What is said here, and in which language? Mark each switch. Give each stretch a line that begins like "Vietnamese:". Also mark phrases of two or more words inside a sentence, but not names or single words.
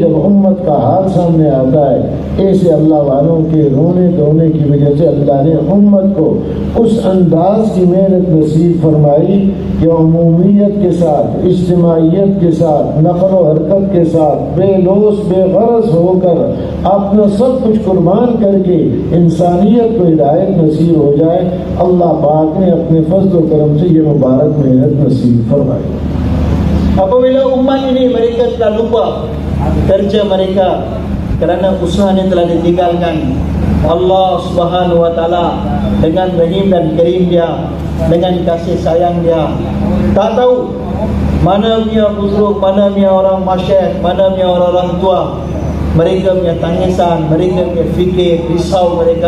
Urdu: جب امت کا حال سامنے آتا ہے، ایسے اللہ والوں کے رونے دھونے کی وجہ سے اللہ نے امت کو اس انداز کی محنت نصیب فرمائی کہ عمومیت کے ساتھ، اجتماعیت کے ساتھ، نقل و حرکت کے ساتھ، بے لوث بے غرض ہو کر اپنا سب کچھ قربان کر کے انسانیت کو ہدایت نصیب ہو جائے. اللہ پاک نے اپنے فضل و کرم سے یہ مبارک محنت نصیب فرمائی.
Malay: Apabila umat ini mereka telah lupa kerja mereka kerana usaha ini telah ditinggalkan, Allah
Arabic: سبحانه وتعالى
Malay: dengan rahim dan karim dia, dengan kasih sayang dia, tak tahu mana punya buzurg, mana punya orang masyayikh, mana punya orang tua, mereka punya tangisan, mereka punya fikir, risau mereka.